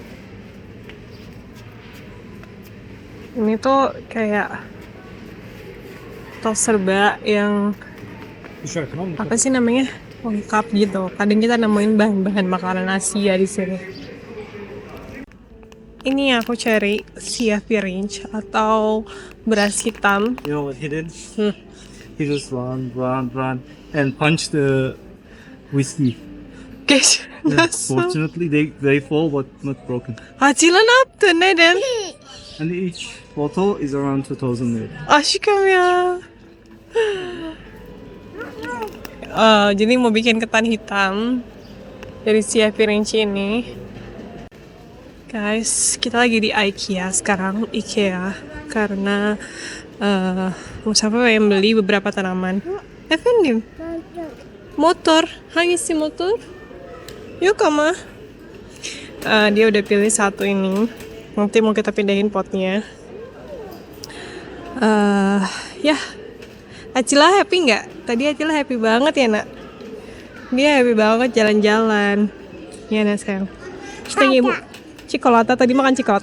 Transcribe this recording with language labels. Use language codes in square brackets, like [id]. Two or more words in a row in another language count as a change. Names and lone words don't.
[id] Ini tuh kayak tos serba yang apa sih namanya, lengkap gitu. Kadang kita nemuin bahan-bahan makanan Asia di sini. Ini aku cari CFP range atau beras hitam. [en] You know what he did? He just run, and punch the whiskey. [tr] Guys, nasıl? [en] Fortunately, they fall but not broken. [tr] Acila ne yaptı? Neden? [en] And each bottle is around 2,000 lira. [tr] Aşkım ya. [id] Jadi mau bikin ketan hitam dari CFP range ini. Guys, kita lagi di IKEA sekarang, karena Mustafa pengen beli beberapa tanaman. [tr] Efendim, motor, hangisi motor? [id] Yuk ama. Dia udah pilih satu ini. Nanti mau kita pindahin potnya. Ya, Acila happy nggak? Tadi Acila happy banget ya nak? Dia happy banget jalan-jalan. Ya nak sayang. Kita ibu. Cikolata tadi makan cikolata.